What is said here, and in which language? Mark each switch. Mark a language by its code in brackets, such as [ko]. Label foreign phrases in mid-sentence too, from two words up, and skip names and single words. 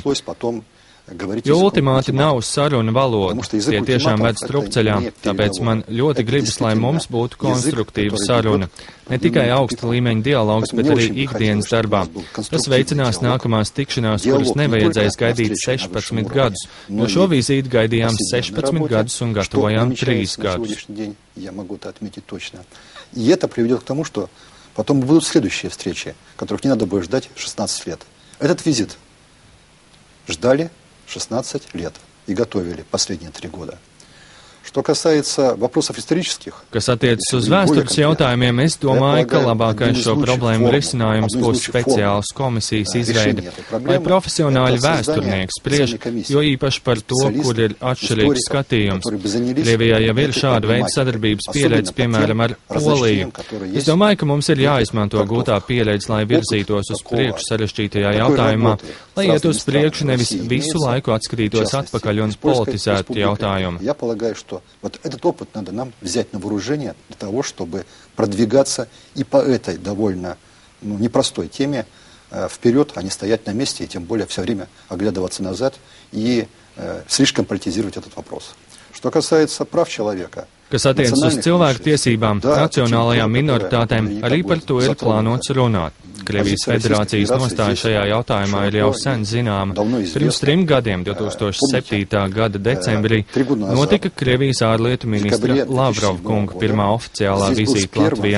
[lv] Jo ultimāti nav saruna valoda, tie tiešām ved strupceļā, tāpēc man ļoti gribas, lai mums būtu konstruktīva saruna. Ne tikai augsta līmeņa dialogs, bet arī ikdienas darbā. Tas veicinās nākamās tikšanās, kuras nevajadzēs gaidīt 16 gadus, jo šo vizīti gaidījām 16 gadus un gatavojām 3 gadus. [ru] И это приведет к тому, что потом будут следующие встречи, которых не надо будет ждать 16 лет. Этот визит ждали 16 лет и готовили последние 3 года. Что касается вопросов исторических, [lv] kas attiecas uz vēstures jautājumiem, es domāju, ka labākais šo problēmu risinājums būs speciāls komisijas izveide, lai profesionāļi vēsturnieki spriež, jo īpaši par to, kur ir atšķirīgs skatījums. Krievijā jau ir šāda veida sadarbības pieredze, piemēram, ar Poliju. Es domāju, ka mums ir jāizmanto gūtā pieredze, lai virzītos uz priekšu sarežģītajā jautājumā, lai iet uz priekšu, nevis visu laiku atskatītos atpakaļ un politizētu jautājumu. [ru] Вот этот опыт надо нам взять на вооружение для того, чтобы продвигаться и по этой довольно непростой теме вперед, а не стоять на месте и тем более все время оглядываться назад и слишком политизировать этот вопрос. Что касается прав человека, [lv] kas attiecas uz cilvēku tiesībām, nacionālajām minoritātēm, arī par to ir plānots runāt. Krievijas federācijas nostāja šajā jautājumā ir jau sen zināma. Pirms 3 gadiem, 2007. gada decembrī, notika Krievijas ārlietu ministra Lavrova kunga pirmā oficiālā vizīte Latvijā.